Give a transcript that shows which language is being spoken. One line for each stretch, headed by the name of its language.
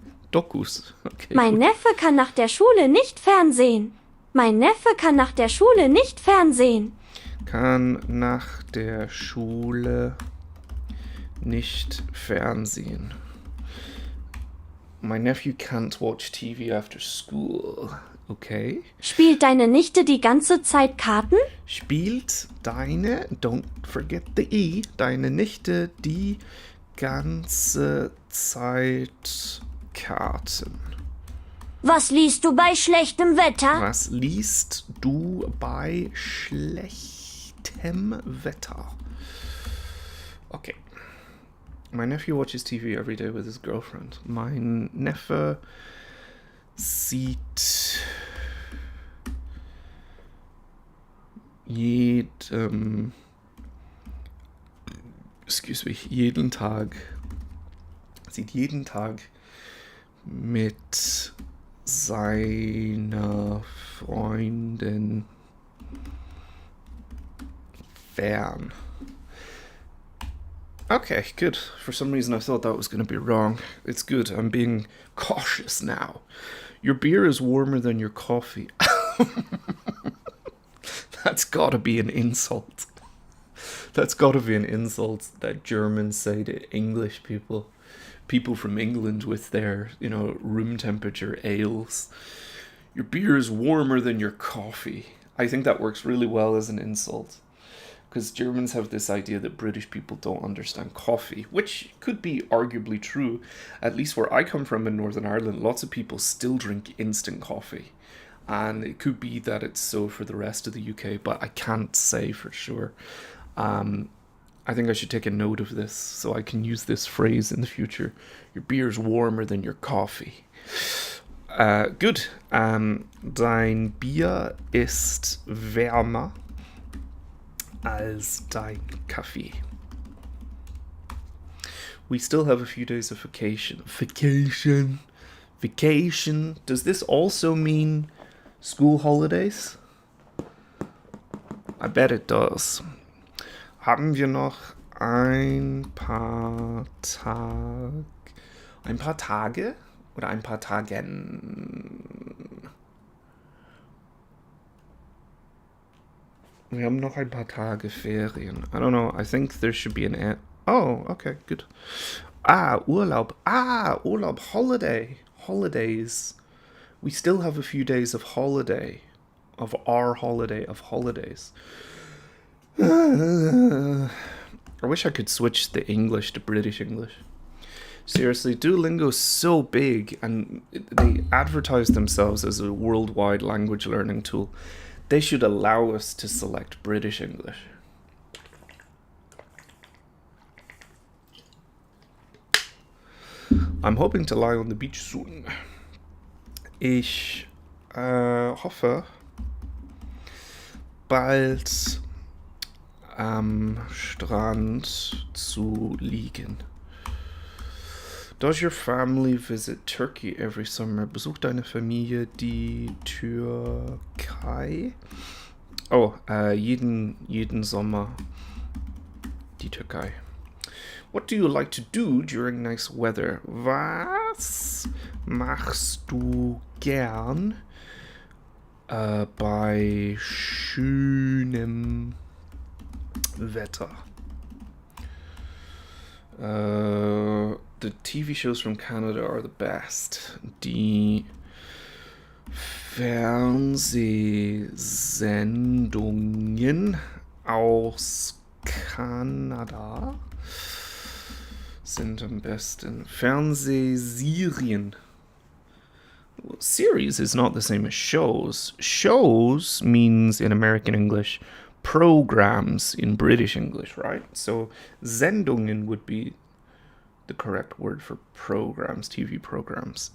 German: Dokus. Okay. Mein Neffe kann nach der Schule nicht fernsehen. Mein Neffe kann nach der Schule nicht fernsehen. Kann nach der Schule nicht fernsehen.
English: My nephew can't watch TV after school. Okay.
German: Spielt deine Nichte die ganze Zeit Karten? Spielt deine,
English: don't forget the E,
German: deine Nichte die ganze Zeit Karten. Was liest du bei schlechtem Wetter? Was liest du bei schlechtem Wetter?
English: Okay. My nephew watches TV every day with his girlfriend.
German: Mein Neffe sieht jeden Tag mit seiner Freundin fern.
English: Okay, good. For some reason I thought that was going to be wrong. It's good. I'm being cautious now. Your beer is warmer than your coffee. That's gotta be an insult. That's gotta be an insult that Germans say to English people. People from England with their, room temperature ales. Your beer is warmer than your coffee. I think that works really well as an insult. Because Germans have this idea that British people don't understand coffee, which could be arguably true. At least where I come from in Northern Ireland, lots of people still drink instant coffee. And it could be that it's so for the rest of the UK, but I can't say for sure. I think I should take a note of this so I can use this phrase in the future. Your beer's warmer than your coffee. Good.
German: Dein Bier ist wärmer als dein Kaffee.
English: We still have a few days of vacation. Vacation. Does this also mean school holidays? I bet it does.
German: Haben wir noch ein paar Tage oder ein paar Tagen? Wir haben noch ein paar Tage Ferien.
English: I don't know. I think there should be an... Oh, okay, good. Urlaub. Urlaub. Holidays. We still have a few days of holiday. Of our holiday of holidays. I wish I could switch the English to British English. Seriously, Duolingo's so big and they advertise themselves as a worldwide language learning tool. They should allow us to select British English. I'm hoping to lie on the beach soon.
German: Ich hoffe, bald am Strand zu liegen.
English: Does your family visit Turkey every summer?
German: Besucht deine Familie die Türkei? Oh, jeden Sommer die Türkei.
English: What do you like to do during nice weather?
German: Was machst du gern bei schönem Wetter?
English: The TV shows from Canada are the best.
German: Die Fernsehsendungen aus Kanada sind am besten. Fernsehserien.
English: Series is not the same as shows. Shows means in American English programs in British English, right? So Sendungen would be the correct word for programs, TV programs.